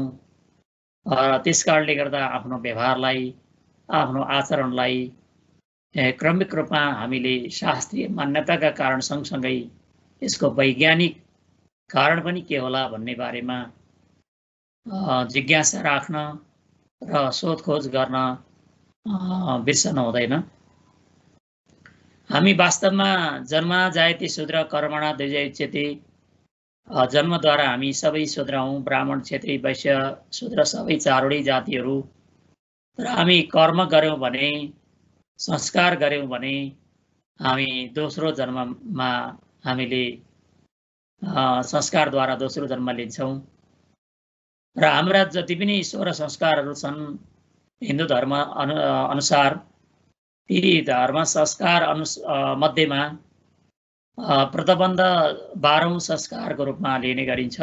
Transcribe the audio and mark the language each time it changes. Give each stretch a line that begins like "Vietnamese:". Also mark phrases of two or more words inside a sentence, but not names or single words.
Nepali: त्यस कारणले गर्दा आफ्नो व्यवहारलाई, आफ्नो आचरणलाई क्रमिक रूपमा हामीले शास्त्रीय मान्यताका कारण सँगसँगै यसको वैज्ञानिक कारण पनि के होला भन्ने बारेमा जिज्ञासा राख्न र सोधखोज गर्न बिर्सनु हुँदैन। हामी वास्तवमा
Sanskrit: जन्मा जायते शूद्र कर्मणा द्विजोच्यते,
Nepali: जन्मद्वारा हामी सबै शूद्र हौँ, ब्राह्मण, क्षेत्री, वैश्य, शूद्र सबै चारवटै जातिहरू। तर हामी कर्म गऱ्यौँ भने, संस्कार गऱ्यौँ भने हामी दोस्रो जन्ममा हामीले संस्कारद्वारा दोस्रो जन्म लिन्छौँ र हाम्रा जति पनि 16 संस्कारहरू छन् हिन्दू धर्म अनुसार, ती धर्म संस्कार मध्येमा व्रतबन्ध 12औं संस्कारको रूपमा लिने गरिन्छ।